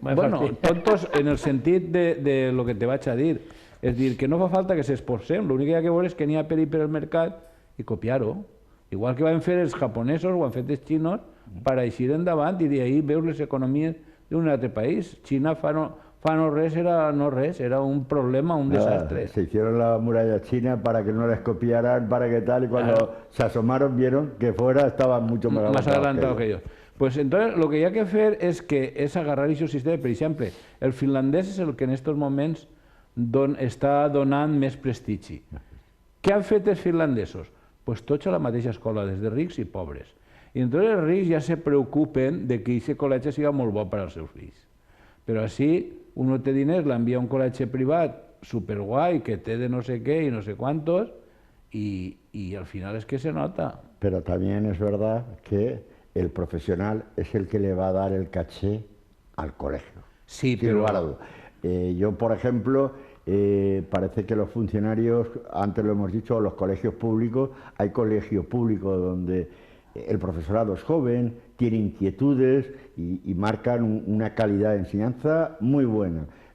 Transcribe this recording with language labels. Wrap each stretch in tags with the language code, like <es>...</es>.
<ca>Bueno, tontos en el sentit de lo que te vaig a dir. És dir, que no fa falta que s'esforcem, l'únic que hi ha que veure és que n'hi ha per al mercat i copiar-ho. Igual que van fer els japonesos o han fet els xinos per eixir endavant i d'ahir veus les economies d'un altre país. Xina fa no res, era un problema, un desastre.</ca> <es>Se hicieron la muralla china para que no les copiaran, para que tal, y cuando se asomaron vieron que fuera estaban mucho más adelantados que ellos.</es> <ca>Pues entonces lo que hi ha que fer és agarrar aquest sistema. Per exemple, el finlandès és el que en aquests moments està donant més prestigi. Què han fet els finlandesos? Pues tots a la mateixa escola, des de rics i pobres. I entonces els rics ja se preocupen de que aquest col·legi sigui molt bo per als seus fills. Però així, uno té diners, l'envia a un col·legi privat superguai, que té de no sé què i no sé quantos,</ca> <es>y al final es que se nota. Pero también es verdad que el profesional es el que le va a dar el caché al colegio. Sí, pero... yo, por ejemplo, parece que los funcionarios, antes lo hemos dicho, los colegios públicos, hay colegios públicos donde el profesorado es joven, tiene inquietudes y marcan una calidad de enseñanza muy buena.</es>